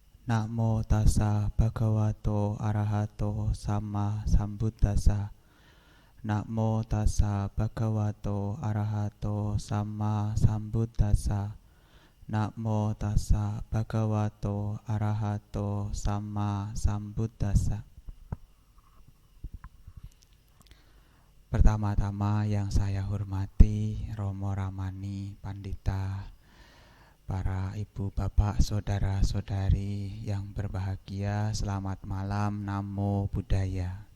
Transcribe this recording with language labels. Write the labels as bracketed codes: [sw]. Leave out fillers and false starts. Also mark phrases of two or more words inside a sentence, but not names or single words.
[pi] Namo tassa bhagavato arahato sama sambuddhassa. Namo tassa bhagavato arahato sama sambuddhassa. Namo tassa bhagavato arahato sama sambuddhassa. [id] Pertama-tama yang saya hormati Romo Ramani Pandita, para ibu, bapak, saudara-saudari yang berbahagia, selamat malam, [pi] Namo Buddhaya.